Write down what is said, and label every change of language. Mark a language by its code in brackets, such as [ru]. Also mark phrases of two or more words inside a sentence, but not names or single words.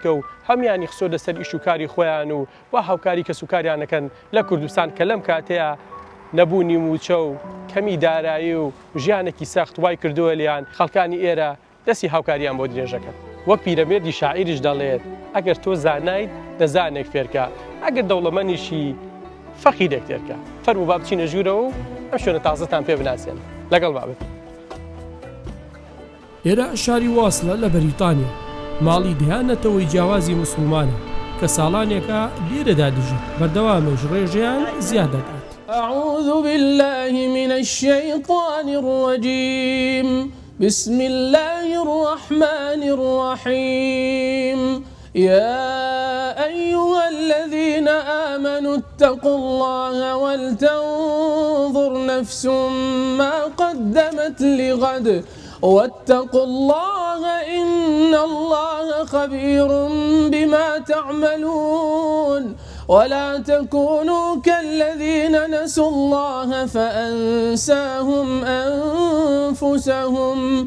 [ckb] و هەمیانی خسۆ لەسەر ئیش و کاری خۆیان و وا هاوکاری کەسوکاریانەکەن لە کوردستان کە لەم کاتەیە نەبوونی موچە و کەمی دارایی و ژیانێکی سەخت وای کردووە لیان خەڵکانی ئێرە دەستی هاوکاریان بۆ درێژەکەن وەک پیرەمێردی شاعیریش دەڵێت ئەگەر تۆ زانایت دەزانێک فێرکە ئەگەر دەوڵەمەنیشی فەقیرێک تێرکە فەرموو با بچینە ژوورەوە و ئەم شوێنە تازەتان پێ بناسێن لەگەڵ بابێت ئێرە شاری واصلە لە بەریتانیا ماڵی دەیانەتەوەی جیاوازی مسلمانە کە ساڵانێکە لێرەدا دژێت بەردەوامەش ڕێژەیان زیاد دەکات. [ar] أعوذ بالله من الشيطان الرجيم بسم الله الرحمن الرحيم يا أيها الذين آمنوا اتقوا الله ولتنظر نفس ما قدمت لغد واتقوا الله إن الله خبير بما تعملون ولا تكونوا كالذين نسوا الله فأنساهم أنفسهم